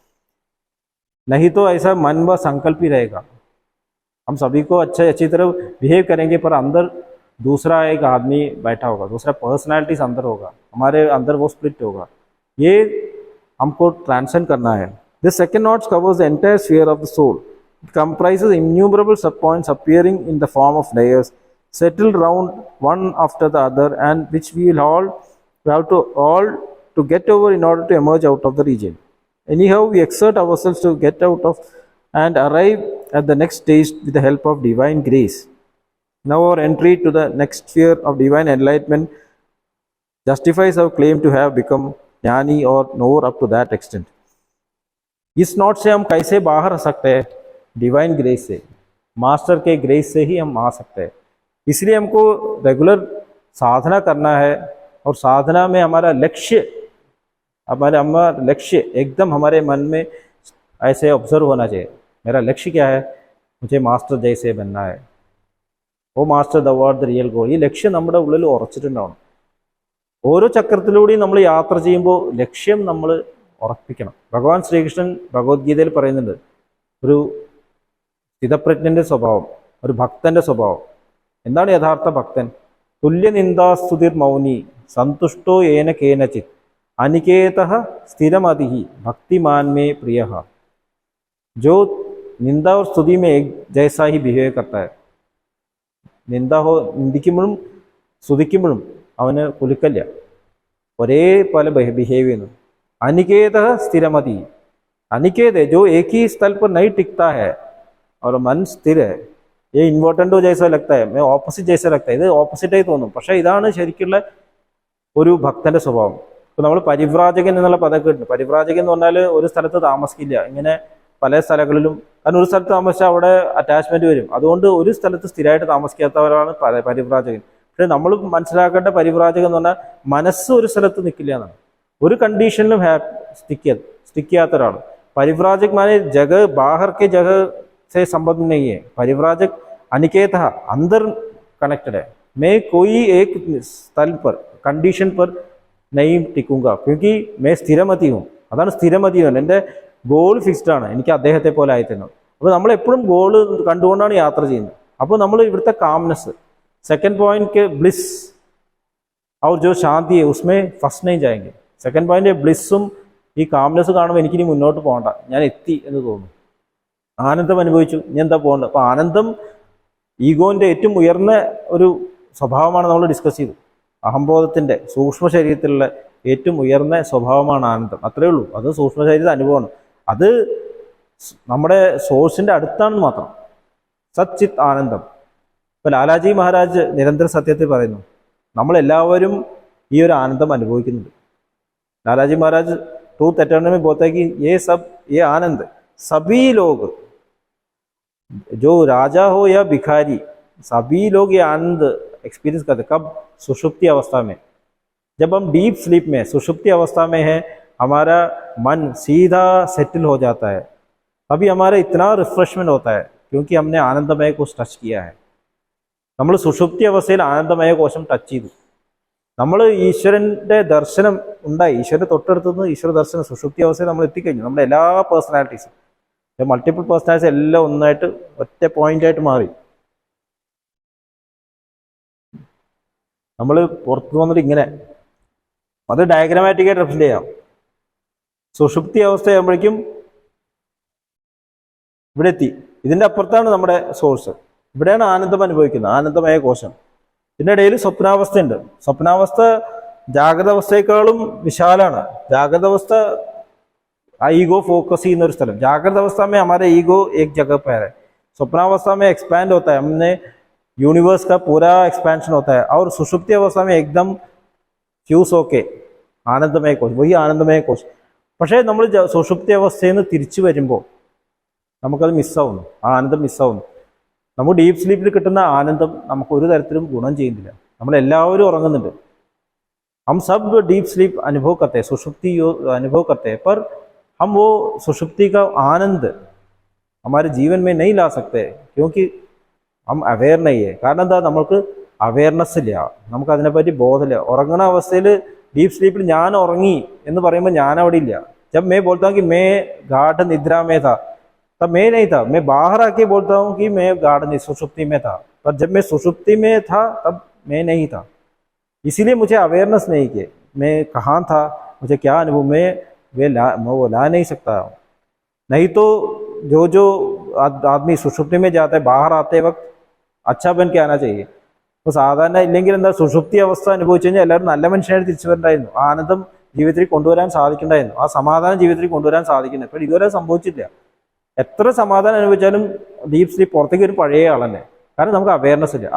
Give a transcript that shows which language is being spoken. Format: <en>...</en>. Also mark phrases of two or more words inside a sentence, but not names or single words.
<hi>नहीं तो ऐसा मन व संकल्प ही रहेगा. हम सभी को अच्छी तरह बिहेव करेंगे पर अंदर दूसरा एक आदमी बैठा होगा, दूसरा पर्सनालिटीज अंदर होगा, हमारे अंदर वो स्प्लिट होगा. ये हमको ट्रांसेंड करना है.</hi> <en>This second knots covers the entire sphere of the soul. It comprises innumerable sub points appearing in the form of layers settled round one after the other and which we have to get over in order to emerge out of the region. Anyhow, we exert ourselves to get out of and arrive at the next stage with the help of divine grace. Now our entry to the next sphere of divine enlightenment justifies our claim to have become jnani or knower up to that extent.</en> <hi>इस नोट से हम कैसे बाहर आ सकते हैं?</hi> <en>divine grace</en> <hi>से, मास्टर के ग्रेस से ही हम आ सकते हैं. इसलिए हमको रेगुलर साधना करना है और साधना में हमारा लक्ष्य एकदम हमारे मन में ऐसे ऑब्जर्व होना चाहिए. मेरा लक्ष्य क्या है? मुझे मास्टर जैसे बनना है.</hi> <en>वो master the word the real goal.</en> <ml>ഈ ലക്ഷ്യം നമ്മുടെ ഉള്ളിൽ ഉറച്ചിട്ടുണ്ടാവണം. ഓരോ ചക്രത്തിലൂടെയും നമ്മൾ യാത്ര ചെയ്യുമ്പോൾ ലക്ഷ്യം നമ്മൾ ഉറപ്പിക്കണം. ഭഗവാൻ ശ്രീകൃഷ്ണൻ ഭഗവത്ഗീതയിൽ പറയുന്നുണ്ട്, ഒരു സ്ഥിതപ്രജ്ഞന്റെ സ്വഭാവം, ഒരു ഭക്തന്റെ സ്വഭാവം. എന്താണ് യഥാർത്ഥ ഭക്തൻ?</ml> <sa>തുല്യനിന്ദാസ്തുതിർ മൗനി സന്തുഷ്ടോ ഏന കേനചിത് अनिकेतः स्थिरमतिः भक्तिमान में प्रियः.</sa> <hi>जो निंदा और स्तुति में एक जैसा ही बिहेव करता है.</hi> <ml>നിന്ദിക്കുമ്പോഴും സ്തുതിക്കുമ്പോഴും അവന് കുലുക്കല്ല, ഒരേപോലെ बिहेव ചെയ്യുന്നു.</ml> <hi>अनिकेत स्थिरमति, अनिकेत है जो एक ही स्थल पर नहीं टिकता है और मन स्थिर है. ये इन्वर्टेंडो जैसा लगता है, मैं ഓപ്പോസിറ്റ് जैसा लगता है.</hi> <ml>ഇത് ഓപ്പോസിറ്റായി തോന്നും, പക്ഷേ ഇതാണ് ശരിക്കുള്ള ഒരു ഭക്തന്റെ സ്വഭാവം. ഇപ്പോൾ നമ്മൾ പരിവ്രാജകൻ എന്നുള്ള പദം കേട്ടിട്ടുണ്ട്. പരിവ്രാജകൻ എന്ന് പറഞ്ഞാൽ ഒരു സ്ഥലത്ത് താമസിക്കില്ല, ഇങ്ങനെ പല സ്ഥലങ്ങളിലും. കാരണം ഒരു സ്ഥലത്ത് താമസിച്ചാൽ അവിടെ അറ്റാച്ച്മെന്റ് വരും. അതുകൊണ്ട് ഒരു സ്ഥലത്ത് സ്ഥിരമായിട്ട് താമസിക്കാത്തവരാണ് പരിവ്രാജകൻ. പക്ഷേ നമ്മൾ മനസ്സിലാക്കേണ്ട പരിവ്രാജകൻ എന്ന് പറഞ്ഞാൽ മനസ്സ് ഒരു സ്ഥലത്ത് നിൽക്കില്ല എന്നാണ്. ഒരു കണ്ടീഷനിലും स्टिक ചെയ്യാത്ത ഒരാൾ.</ml> <hi>परिव्राजक माने जगह बाहर के जगह से संबंध नहीं है. परिव्राजक अनिकेत अंदर कनेक्टेड है. मैं कोई एक स्थल पर कंडीशन पर नहीं टिकूंगा क्योंकि मैं സ്ഥിരമതി हूँ.</hi> <ml>അതാണ് സ്ഥിരമതി. എൻ്റെ</ml> <en>goal fixed</en> <ml>ആണ്, എനിക്ക് അദ്ദേഹത്തെ പോലെ ആയിത്തീരണം. അപ്പോൾ നമ്മൾ എപ്പോഴും ഗോൾ കണ്ടുകൊണ്ടാണ് യാത്ര ചെയ്യുന്നത്. അപ്പോൾ നമ്മൾ ഇവിടുത്തെ കാംനെസ്,</ml> <en>second point</en> <hi>के ब्लिस और जो शांति है उसमें फंस नहीं जाएंगे.</hi> <en>second point</en> <ml>ബ്ലിസ്സും ഈ കാംനെസ് കാണുമ്പോൾ എനിക്കിനി മുന്നോട്ട് പോകണ്ട, ഞാൻ എത്തി എന്ന് തോന്നും. ആനന്ദം അനുഭവിച്ചു, ഇനി എന്താ പോകേണ്ടത്? അപ്പോൾ ആനന്ദം ഈഗോന്റെ ഏറ്റവും ഉയർന്ന ഒരു സ്വഭാവമാണ് നമ്മൾ ഡിസ്കസ് ചെയ്തു. അഹംബോധത്തിന്റെ സൂക്ഷ്മ ശരീരത്തിലുള്ള ഏറ്റവും ഉയർന്ന സ്വഭാവമാണ് ആനന്ദം. അത്രേ ഉള്ളൂ. അത് സൂക്ഷ്മ ശരീരത്തെ അനുഭവമാണ്. അത് നമ്മുടെ സോഴ്സിന്റെ അടുത്താണെന്ന് മാത്രം. സച്ചിത് ആനന്ദം. ഇപ്പൊ ലാലാജി മഹാരാജ് നിരന്തര സത്യത്തിൽ പറയുന്നു, നമ്മളെല്ലാവരും ഈ ഒരു ആനന്ദം അനുഭവിക്കുന്നുണ്ട്.</ml> <hi>लालाजी महाराज ट्रूथ एटर्नल में बोलता है कि ये आनंद सभी लोग, जो राजा हो या भिखारी, सभी लोग ये आनंद एक्सपीरियंस करते. कब? सुषुप्ति अवस्था में. जब हम</hi> <en>deep sleep</en> <hi>में सुषुप्ति अवस्था में है, हमारा मन सीधा सेटल हो जाता है, तभी हमारा इतना रिफ्रेशमेंट होता है क्योंकि हमने आनंदमय को टच किया है.</hi> <ml>നമ്മൾ സുഷുപ്തി അവസ്ഥയിൽ ആനന്ദമയ കോശം ടച്ച് ചെയ്തു. നമ്മൾ ഈശ്വരന്റെ ദർശനം ഉണ്ടായി, ഈശ്വരന്റെ തൊട്ടടുത്തുനിന്ന് ഈശ്വര ദർശനം സുഷുപ്തി അവസ്ഥയിൽ നമ്മൾ എത്തിക്കഴിഞ്ഞു. നമ്മുടെ എല്ലാ പേഴ്സണാലിറ്റീസും,</ml> <en>multiple personalities</en> <ml>എല്ലാം ഒന്നായിട്ട് ഒറ്റ പോയിന്റായിട്ട് മാറി. നമ്മൾ പുറത്തു വന്നിട്ട് ഇങ്ങനെ അത് ഡയഗ്രാമാറ്റിക്കായിട്ട് റെപ്രസെന്റ് ചെയ്യാം. സുഷുപ്തി അവസ്ഥയാകുമ്പോഴേക്കും ഇവിടെ എത്തി. ഇതിന്റെ അപ്പുറത്താണ് നമ്മുടെ സോഴ്സ്. ഇവിടെയാണ് ആനന്ദം അനുഭവിക്കുന്നത്, ആനന്ദമയ കോശം. ഇതിൻ്റെ ഇടയിൽ സ്വപ്നാവസ്ഥയുണ്ട്. സ്വപ്നാവസ്ഥ ജാഗ്രത അവസ്ഥയെക്കാളും വിശാലാണ്. ജാഗ്രത അവസ്ഥ</ml> <en>ego focus</en> <ml>ചെയ്യുന്ന ഒരു സ്ഥലം.</ml> <hi>जागृत अवस्था में हमारा ईगो एक जगह पर है, स्वप्नावस्था में एक्सपैंड होता है, हमने यूनिवर्स का पूरा एक्सपेंशन होता है. और सुषुप्ति अवस्था में एकदम फ्यूज़ ओके आनंदमय कोश, वही आनंदमय कोश.</hi> <ml>പക്ഷേ നമ്മൾ സുഷുപ്തി അവസ്ഥയിൽ നിന്ന് തിരിച്ചു വരുമ്പോൾ നമുക്കത് മിസ്സാവുന്നു, ആ ആനന്ദം മിസ്സാവുന്നു. നമുക്ക്</ml> <en>deep sleep</en> <ml>കിട്ടുന്ന ആനന്ദം നമുക്ക് ഒരു തരത്തിലും ഗുണം ചെയ്യുന്നില്ല. നമ്മളെല്ലാവരും ഉറങ്ങുന്നുണ്ട്,</ml> <hi>हम सब</hi> <en>deep sleep</en> <hi>अनुभव करते हैं, सुषुप्ति अनुभव करते हैं, पर हम वो सुषुप्ति का आनंद हमारे जीवन में नहीं ला सकते क्योंकि हम अवेयर नहीं है.</hi> <ml>കാരണം എന്താ? നമ്മൾക്ക് അവയർനെസ് ഇല്ല, നമുക്ക് അതിനെപ്പറ്റി ബോധമില്ല. ഉറങ്ങുന്ന അവസ്ഥയിൽ</ml> <en>deep sleep</en> <ml>ഞാൻ ഉറങ്ങി എന്ന് പറയുമ്പോൾ ഞാൻ അവിടെ ഇല്ല.</ml> <hi>जब मैं बोलता हूँ कि मैं गाढ़ निद्रा में था, तब मैं नहीं था. मैं बाहर आके बोलता हूँ कि मैं गाढ़ सुषुप्ति में था, पर जब मैं सुषुप्ति में था तब मैं नहीं था. इसीलिए मुझे अवेयरनेस नहीं कि मैं कहाँ था, मुझे क्या अनुभव, मैं वो ला नहीं सकता. नहीं तो जो आदमी सुषुप्ति में जाता है, बाहर आते वक्त अच्छा बन के आना चाहिए.</hi> <ml>അപ്പോൾ സാധാരണ ഇല്ലെങ്കിൽ എന്താ, സുഷുപ്തി അവസ്ഥ അനുഭവിച്ചു കഴിഞ്ഞാൽ എല്ലാവരും നല്ല മനുഷ്യനായിട്ട് തിരിച്ചു വരണ്ടായിരുന്നു, ആനന്ദം ജീവിതത്തിൽ കൊണ്ടുവരാൻ സാധിക്കണ്ടായിരുന്നു, ആ സമാധാനം ജീവിതത്തിൽ കൊണ്ടുവരാൻ സാധിക്കുന്നത്. അപ്പോൾ ഇതുവരെ സംഭവിച്ചില്ല. എത്ര സമാധാനം അനുഭവിച്ചാലും</ml> <en>deep sleep</en> <ml>പുറത്തേക്ക് ഒരു പഴയ ആളന്നെ, കാരണം നമുക്ക് അവയർനെസ് ഇല്ല.</ml>